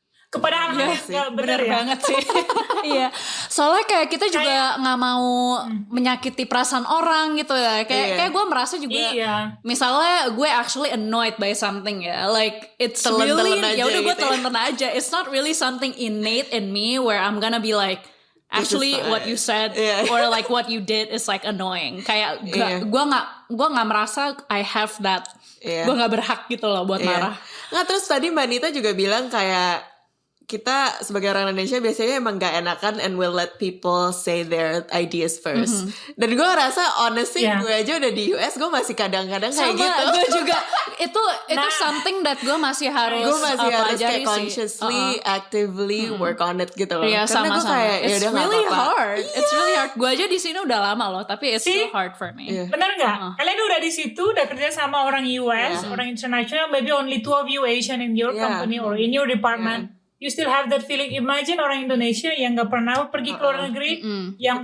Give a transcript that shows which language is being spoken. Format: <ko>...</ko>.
<id>Kepada hal-hal yang gak benar ya. Banget sih. Iya. Soalnya kayak kita juga nggak mau menyakiti perasaan orang gitu ya. Kayak gue merasa juga. Misalnya gue</id> <en>actually annoyed by something</en> <id>ya.</id> <en>Like it's really</en> <id>ya udah gue telan-telan aja.</id> <en>It's not really something innate in me where I'm gonna be like, actually what you said or like what you did is like annoying.</en> <id>Kayak gue nggak merasa</id> <en>I have that.</en> <id>Gue nggak berhak gitu loh buat marah. Nggak, terus tadi Mbak Nita juga bilang kayak kita sebagai orang Indonesia biasanya emang gak enakan</id> <en>and will let people say their ideas first.</en> <id>Dan gue ngerasa honestly gue aja udah di US, gue masih kadang-kadang kayak gitu. Gue juga itu</id> <en>something that</en> <id>gue masih harus kayak pelajari</id> <en>consciously, actively work on it</en> <id>gitu loh. Iya, karena gue kayak</id> <en>it's really hard. It's really hard.</en> <id>Gue aja di sini udah lama loh, tapi</id> <en>it's still hard for me.</en> <id>Bener nggak? Kalian udah di situ, udah kerja sama orang US, orang international,</id> <en>maybe only 2 of you Asian in your company or in your department. you still have that feeling.</en> <id>Imagine orang Indonesia yang nggak pernah pergi ke luar negeri, yang</id>